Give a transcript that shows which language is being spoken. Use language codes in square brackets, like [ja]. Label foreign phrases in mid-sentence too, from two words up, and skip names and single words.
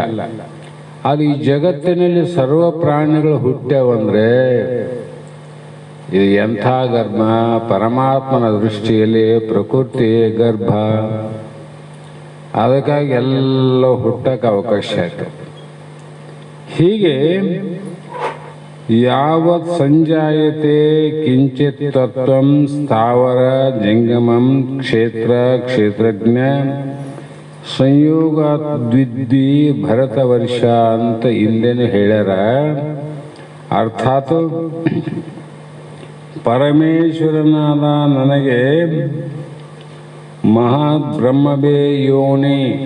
[kn] ಅದು ಈ ಜಗತ್ತಿನಲ್ಲಿ ಸರ್ವ ಪ್ರಾಣಿಗಳು ಹುಟ್ಟ್ಯಾವಂದ್ರೆ ಇದು ಎಂಥ ಗರ್ಭ! ಪರಮಾತ್ಮನ ದೃಷ್ಟಿಯಲ್ಲಿ ಪ್ರಕೃತಿ ಗರ್ಭ. ಅದಕ್ಕಾಗಿ ಎಲ್ಲ ಹುಟ್ಟಕ್ಕೆ ಅವಕಾಶ ಆಯ್ತು. [sa] ಹೀಗೆ ಯಾವತ್ ಸಂಜಾಯತೆ ಕಿಂಚಿತ್ ತತ್ವಂ ಸ್ಥಾವರ ಜಂಗಮಂ ಕ್ಷೇತ್ರ ಕ್ಷೇತ್ರಜ್ಞ ಸಂಯೋಗ ದ್ವಿದ್ವಿ ಭರತ ವರ್ಷ [kn] ಅಂತ ಹಿಂದೆನೂ ಹೇಳ್ಯಾರ. ಅರ್ಥಾತ್ ಪರಮೇಶ್ವರನಾದ ನನಗೆ ಮಹದ್ ಬ್ರಹ್ಮವೇ ಯೋನಿ.